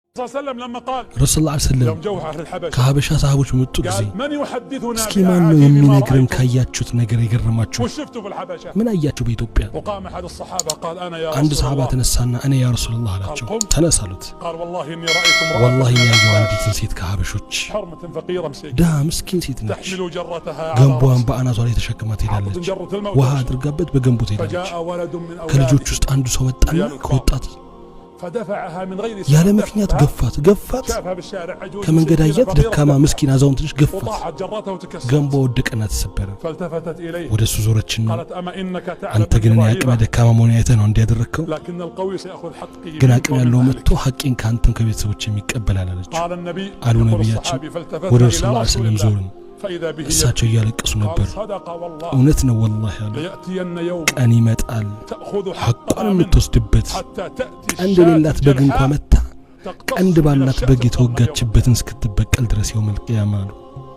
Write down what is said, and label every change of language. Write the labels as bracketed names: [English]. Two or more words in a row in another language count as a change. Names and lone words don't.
[Arabic] صلى الله عليه وسلم لما قال رسول الله عليه وسلم [Amharic] ከሀበሻ ሰሃቦች መጡ ጊዜ [Arabic] من يحدثنا [Amharic] እስኪ ማን ነው የሚነግረን ካያችሁት ነገር ይገርማችሁ [Arabic] وشفتوا في الحبشه [Amharic] ምን አያችሁ በኢትዮጵያ [Arabic] وقام احد الصحابه قال انا يا [Amharic] አንድ ሰሃባ ተነሳና እኔ [Arabic] يا رسول الله [Amharic] አላቸው ተነሳሉት [Arabic] قال والله اني رايت امراه [Amharic] والله ያየው አንዲት ሴት ከሀበሾች [Arabic] حرمه فقيره مسكينه [Amharic] ዳ ምስኪን ሴት ነች [Arabic] تحمل جرتها [Amharic] ገንቧን በአናቷ ላይ ተሸክማ ትሄዳለች ውሃ አድርጋበት በገንቡ ትሄዳለች ከልጆች ውስጥ አንዱ ሰው መጣና ከወጣት [Arabic] فدفعها من غير [Amharic] ያለ ምክንያት ገፋት ከመንገድ አያት ደካማ ምስኪን አዛውንት ልጅ ገፋት ገንቧ ወደቀና ተሰበረ ወደሱ ዞረችና አንተ ግን ያቅመ ደካማ መሆን አይተህ ነው እንዲያደረከው ግን አቅም ያለው መጥቶ ሐቂን ካንተም ከቤተሰቦች የሚቀበል አላለች አሉ ነብያችን ወደ ረሱላህ [Arabic] صلى الله عليه وسلم [Amharic] ዞርን እሳቸው እያለቀሱ ነበር እውነት ነው ወላሂ አሉ ቀን ይመጣል ሐቋን የምትወስድበት ቀንድ የሌላት በግ እንኳን መታ ቀንድ ባላት በግ የተወጋችበትን እስክትበቀል ድረስ [Arabic] يوم القيامة [Amharic] አሉ